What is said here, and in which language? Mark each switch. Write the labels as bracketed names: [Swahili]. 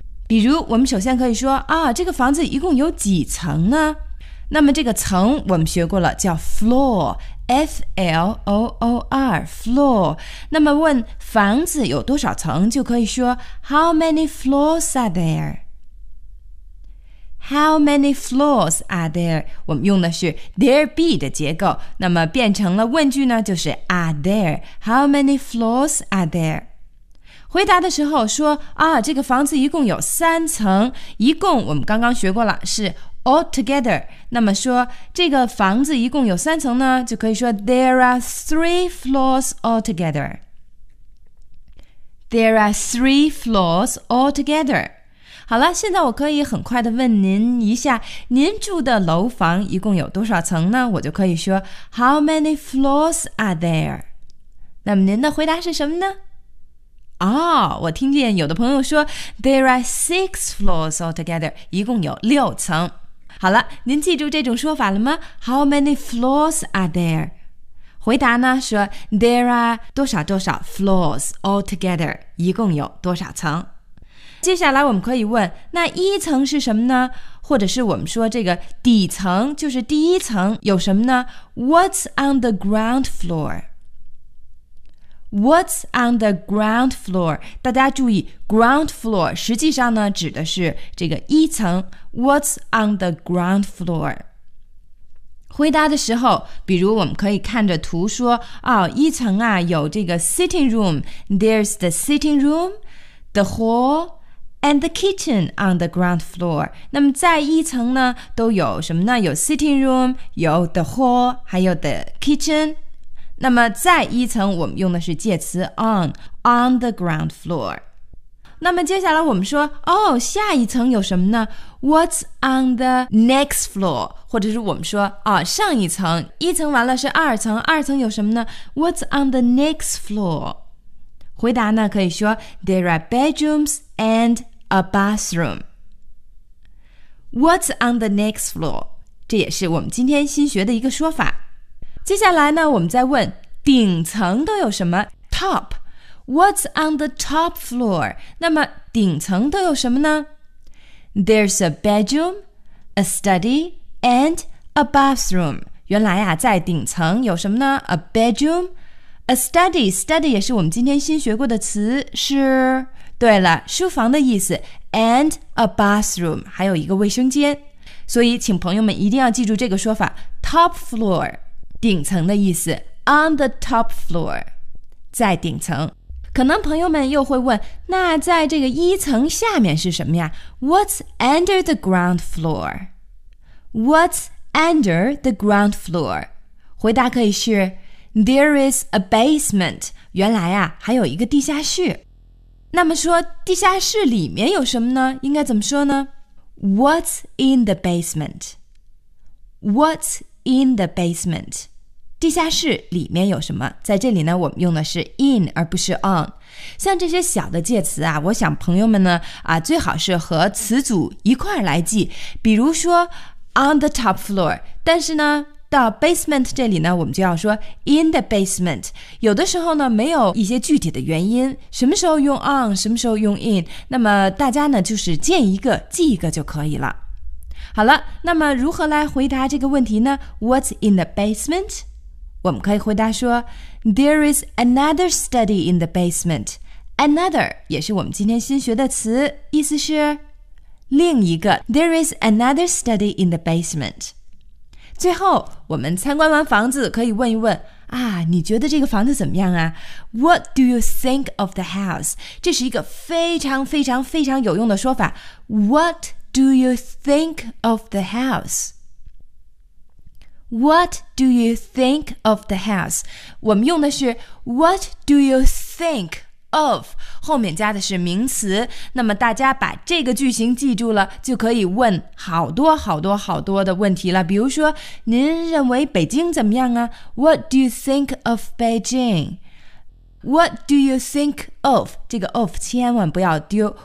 [Chinese] 比如我们首先可以说啊，这个房子一共有几层呢？那么这个层我们学过了，叫 floor, F-L-O-O-R, floor。那么问房子有多少层，就可以说 [English] How many floors are there? How many floors are there? [Chinese] 我们用的是 there be 的结构，那么变成了问句呢，就是 are there, [English] How many floors are there? [Chinese] 回答的时候说啊，这个房子一共有三层，一共我们刚刚学过了是 all together。那么说这个房子一共有三层呢，就可以说 [English] there are three floors altogether, [Chinese] there are three floors altogether。好了，现在我可以很快地问您一下，您住的楼房一共有多少层呢？我就可以说 [English] How many floors are there? [Chinese] 那么您的回答是什么呢？哦，我听见有的朋友说 [English] There are six floors altogether, [Chinese] 一共有六层。好了，您记住这种说法了吗？ [English] How many floors are there? [Chinese] 回答呢，说 There are 多少多少 floors altogether, 一共有多少层。接下来我们可以问，那一层是什么呢？或者是我们说这个底层，就是第一层，有什么呢？ [English] What's on the ground floor? What's on the ground floor? [Chinese] 大家注意， ground floor 实际上呢指的是这个一层， [English] What's on the ground floor? [Chinese] 回答的时候，比如我们可以看着图说，哦，一层啊有这个 [English] sitting room, There's the sitting room, the hall,and the kitchen on the ground floor. [Chinese] 那么在一层呢都有什么呢？ [English] 有 sitting room, 有 the hall, 还有 the kitchen。 [Chinese] 那么在一层我们用的是介词 on, [English] on the ground floor。 [Chinese] 那么接下来我们说，哦，下一层有什么呢？ [English] What's on the next floor? [Chinese] 或者是我们说，哦，上一层，一层完了是二层，二层有什么呢？ [English] What's on the next floor? [Chinese] 回答呢可以说 [English] There are bedrooms and a bathroom. What's on the next floor? [Chinese] 这也是我们今天新学的一个说法。接下来呢，我们再问顶层都有什么 ？Top, [English] what's on the top floor? [Chinese] 那么顶层都有什么呢 [English] ？There's a bedroom, a study, and a bathroom. [Chinese] 原来啊，在顶层有什么呢 ？ [English] A bedroom, a study. [Chinese] Study 也是我们今天新学过的词，是。对了，书房的意思 ， [English] and a bathroom， [Chinese] 还有一个卫生间。所以，请朋友们一定要记住这个说法 ：top floor， 顶层的意思 ， [English] on the top floor， [Chinese] 在顶层。可能朋友们又会问，那在这个一层下面是什么呀 ？ [English] What's under the ground floor？ What's under the ground floor？ [Chinese] 回答可以是 [English] ：There is a basement。 [Chinese] 原来啊，还有一个地下室。那么说地下室里面有什么呢？应该怎么说呢 [English] ？What's in the basement? What's in the basement? [Chinese] 地下室里面有什么？在这里呢，我们用的是 in 而不是 on。像这些小的介词啊，我想朋友们呢啊，最好是和词组一块来记。 [English] 比如说 on the top floor， 但是呢。 [Chinese] 到 basement 这里呢，我们就要说 [English] in the basement。 [Chinese] 有的时候呢，没有一些具体的原因，什么时候用 on， 什么时候用 in， 那么大家呢就是见一个记一个就可以了。好了，那么如何来回答这个问题呢 ？ [English] What's in the basement？ [Chinese] 我们可以回答说 [English] ，There is another study in the basement。 [Chinese] Another 也是我们今天新学的词，意思是另一个。 [English] There is another study in the basement。 [Chinese] 最后，我们参观完房子，可以问一问啊，你觉得这个房子怎么样啊 ？ [English] What do you think of the house？ [Chinese] 这是一个非常非常非常有用的说法。 [English] What do you think of the house？ What do you think of the house？ [Chinese] 我们用的是 [English] What do you think of？ [Chinese] 后面加的是名词。那么大家把这个句型记住了，就可以问好多好多好多的问题了。比如说，您认为北京怎么样啊 ？ [English] What do you think of Beijing？ What do you think of？ 这个 of [Chinese] 千万不要丢。